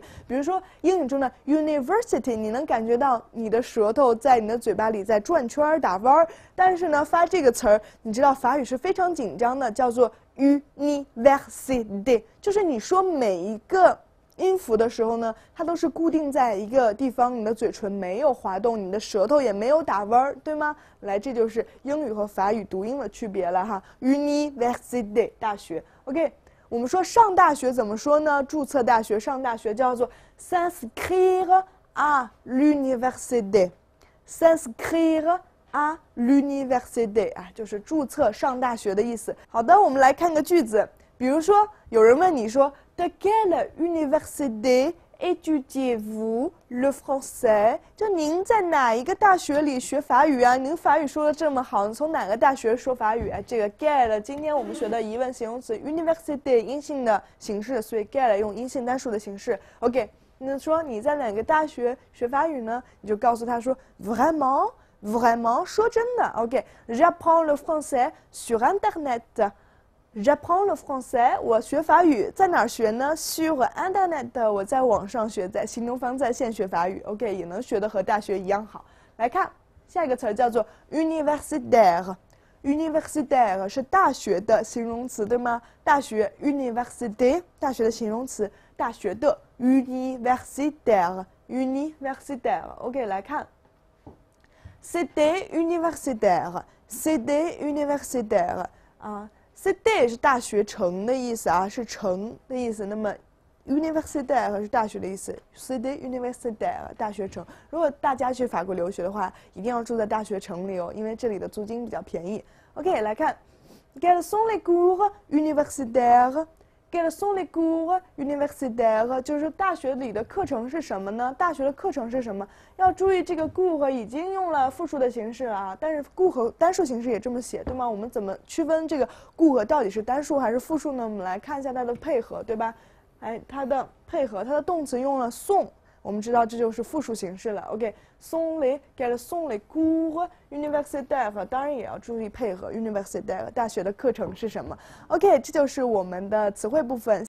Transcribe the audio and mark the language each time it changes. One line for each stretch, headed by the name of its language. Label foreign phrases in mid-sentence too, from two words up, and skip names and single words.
Chinese: 比如说英语中的 university， 你能感觉到你的舌头在你的嘴巴里在转圈打弯儿，但是呢，发这个词儿，你知道法语是非常紧张的，叫做 université， 就是你说每一个音符的时候呢，它都是固定在一个地方，你的嘴唇没有滑动，你的舌头也没有打弯儿，对吗？来，这就是英语和法语读音的区别了哈。Université 大学 ，OK， 我们说上大学怎么说呢？注册大学、上大学叫做
French: s'inscrire à l'université， s'inscrire à l'université
Chinese: 啊，就是注册上大学的意思。好的，我们来看个句子，比如说有人问你说。
French: De quelle université étudiez-vous le français？
Chinese: 就您在哪一个大学里学法语啊？您法语说的这么好，你从哪个大学说法语啊？这个 quelle 今天我们学的疑问形容词 université 阴性的形式，所以 quelle 用阴性单数的形式。OK， 那说你在哪个大学学法语呢？你就告诉他说
French: vraiment，vraiment
Chinese: 说真的。
French: OK，j'apprends le français sur internet。J'apprends le français，
Chinese: 我学法语在哪儿学呢 ？
French: Sur internet，
Chinese: 我在网上学，在新东方在线学法语。OK， 也能学得和大学一样好。来看下一个词儿叫做 universitaire。universitaire 是大学的形容词，对吗？大学 université， 大学的形容词，大学的 universitaire。OK， 来看
French: c'était universitaire， c'était universitaire
Chinese: 啊。Cité 是大学城的意思啊，是城的意思。那么 universitaire 是大学的意思 ，
French: Cité universitaire
Chinese: 大学城。如果大家去法国留学的话，一定要住在大学城里哦，因为这里的租金比较便宜。OK， 来看 ，
French: Quels sont les cours universitaires？ Quels sont les cours universitaires？
Chinese: 就是大学里的课程是什么呢？大学的课程是什么？要注意这个 cours 已经用了复数的形式啊，但是 cours 单数形式也这么写，对吗？我们怎么区分这个 cours 到底是单数还是复数呢？我们来看一下它的配合，对吧？它的配合，它的动词用了 sont。我们知道这就是复数形式了。OK，
French: sont les，quels sont les cours universitaires？
Chinese: 当然也要注意配合 universitaire 大学的课程是什么。OK， 这就是我们的词汇部分。